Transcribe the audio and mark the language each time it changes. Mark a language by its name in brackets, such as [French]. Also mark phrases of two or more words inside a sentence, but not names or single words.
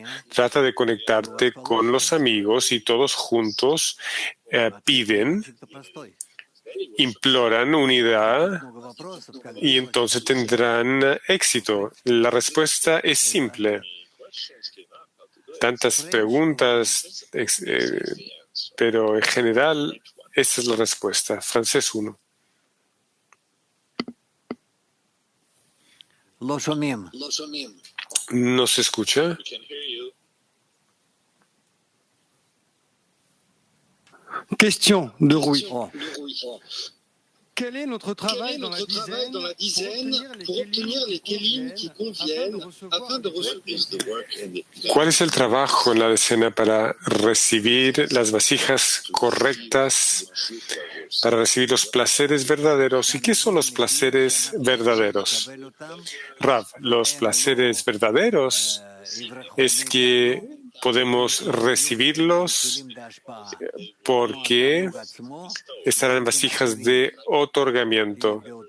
[Spanish] Trata de conectarte con los amigos y todos juntos piden, imploran unidad y entonces tendrán éxito. La respuesta es simple. Tantas preguntas, pero en general esta es la respuesta. Francés 1. [Hebrew] לא שומעים. [Spanish] No se escucha. [French] Question de Rui. Oh, Quel est notre travail dans la dizaine pour obtenir les kelim qui conviennent afin de recevoir [Spanish] ¿Cuál es el trabajo en la decena para recibir las vasijas correctas, para recibir los placeres verdaderos? ¿Y qué son los placeres verdaderos? Rav, los placeres verdaderos es que podemos recibirlos porque estarán en vasijas de otorgamiento.